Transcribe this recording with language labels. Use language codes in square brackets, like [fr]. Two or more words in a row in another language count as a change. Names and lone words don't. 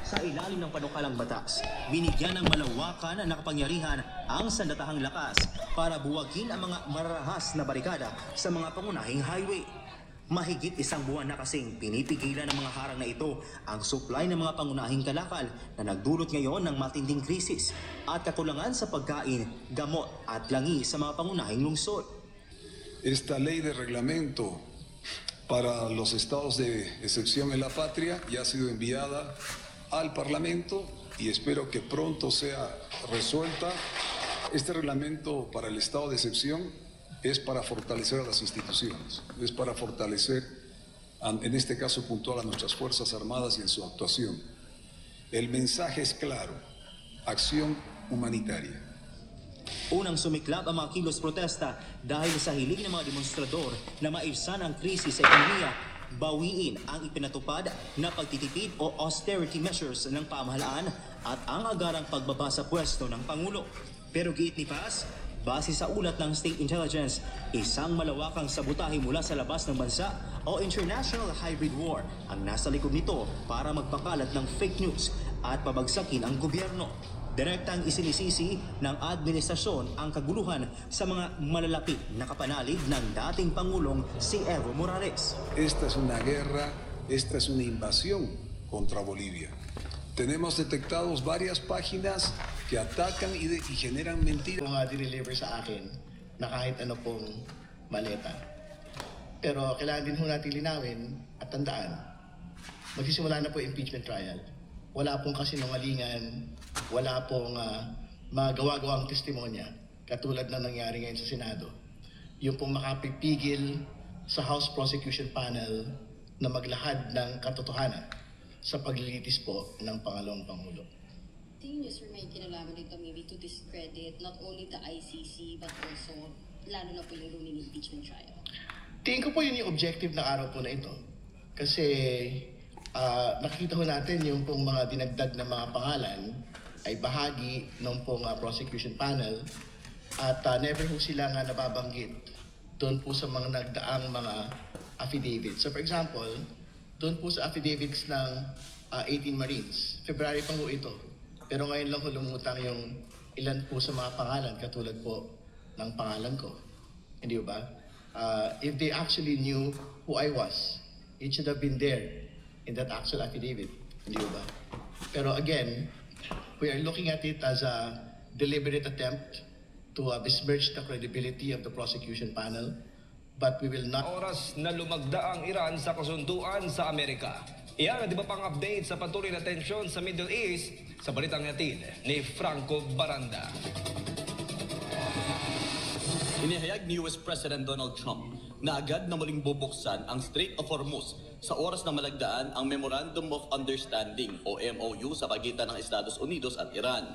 [tl] ilalim ng panukalang batas, binigyan ng malawakan na kapangyarihan ang sandatahang lakas para buwagin ang mga mararahas na barikada sa mga pangunahing highway. Mahigit isang buwan na kasing pinipigilan ng mga harang na ito ang supply ng mga pangunahing kalakal na nagdulot ngayon ng matinding krisis at kakulangan sa pagkain, gamot at langi sa mga pangunahing lungsod. [es] Esta ley de reglamento para los estados de excepción en la patria ya ha sido enviada al Parlamento y espero que pronto sea resuelta. Este reglamento para el estado de excepción es para fortalecer a las instituciones, es para fortalecer, en este caso puntual, a nuestras Fuerzas Armadas y en su actuación. El mensaje es claro, acción humanitaria. [tl] Unang sumiklab ang mga kilos protesta dahil sa hiling ng mga demonstrador na maibsan ang krisis sa ekonomiya, bawiin ang ipinatupad na pagtitipid o [en] austerity measures [tl] ng pamahalaan at ang agarang pagbaba sa pwesto ng Pangulo. Pero giit ni Paz, base sa ulat ng [en] State Intelligence, [tl] isang malawakang sabotahe mula sa labas ng bansa o [en] international hybrid war [tl] ang nasa likod nito para magpakalat ng [en] fake news [tl] at pabagsakin ang gobyerno. Direktang isinisisi ng administrasyon ang kaguluhan sa mga malalapit na kapanalig ng dating Pangulong si Evo Morales. [es] Esta es una guerra, esta es una invasión contra Bolivia. Tenemos detectados varias páginas que atacan y generan mentiras. [tl] Dineliver sa akin na kahit ano pong maleta. Pero kailangan din ho natin linawin at tandaan, magsisimula na po [en] impeachment trial. [tl] Wala pong kasinungalingan, wala pong mga gawa-gawang testimonya katulad na nangyari ngayon sa Senado. Yung pong makapipigil sa [en] House Prosecution Panel [tl] na maglahad ng katotohanan sa paglilitis po ng Pangalawang Pangulo. Tingin niyo, sir, may kinalaman nito [en] maybe to discredit not only the ICC but also [tl] lalo na po yung [en] ruling impeachment trial? [tl] Tingin ko po yun yung objective ng araw po na ito. Kasi nakikita ho natin yung pong mga dinagdag na mga pangalan ay bahagi ng pong [en] prosecution panel [tl] at never ho sila nga nababanggit doon po sa mga nagdaang mga affidavits. [en] So for example, [tl] doon po sa affidavits ng 18 Marines, February pa ho ito. Pero ngayon lang ho lumutang yung ilan po sa mga pangalan katulad po ng pangalan ko. Hindi ba? [en] If they actually knew who I was, it should have been there in that actual affidavit. [tl] Hindi ba? [en] Pero again, we are looking at it as a deliberate attempt to besmirch the credibility of the prosecution panel, but we will not... [tl] Oras na lumagda ang Iran sa kasunduan sa Amerika. Iyan, di ba pang update sa patuloy na tensyon sa Middle East sa balitang natin ni Franco Baranda. Inihayag ni US President Donald Trump na agad na muling bubuksan ang Strait of Hormuz sa oras na malagdaan ang Memorandum of Understanding o MOU sa pagitan ng Estados Unidos at Iran.